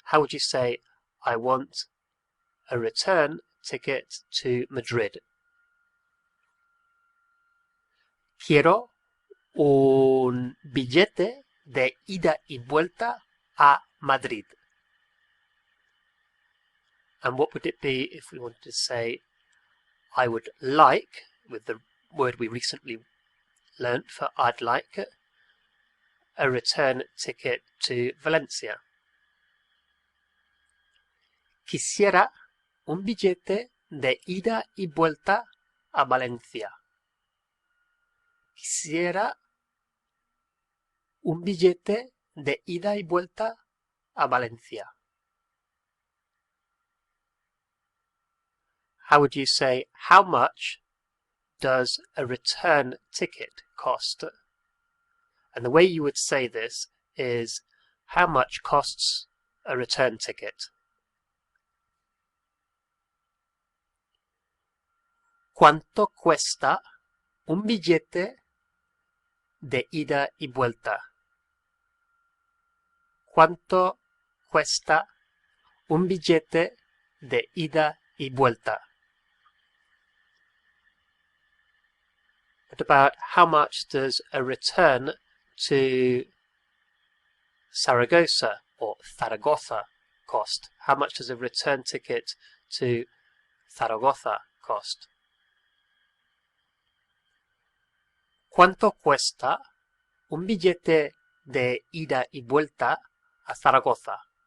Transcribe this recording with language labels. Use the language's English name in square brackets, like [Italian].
[English] How would you say, I want a return ticket to Madrid? [Spanish] Quiero un billete de ida y vuelta a Madrid. [English] And what would it be if we wanted to say, I would like, with the word we recently learnt for I'd like, a return ticket to Valencia. [Spanish] Quisiera un billete de ida y vuelta a Valencia. Quisiera un billete de ida y vuelta a Valencia. [English] How would you say, how much does a return ticket cost? And the way you would say this is, how much costs a return ticket? [Spanish] ¿Cuánto cuesta un billete de ida y vuelta? ¿Cuánto cuesta un billete de ida y vuelta? [English] What about how much does a return to Zaragoza or Zaragoza cost? How much does a return ticket to Zaragoza cost? [Spanish] ¿Cuánto cuesta un billete de ida y vuelta a Zaragoza?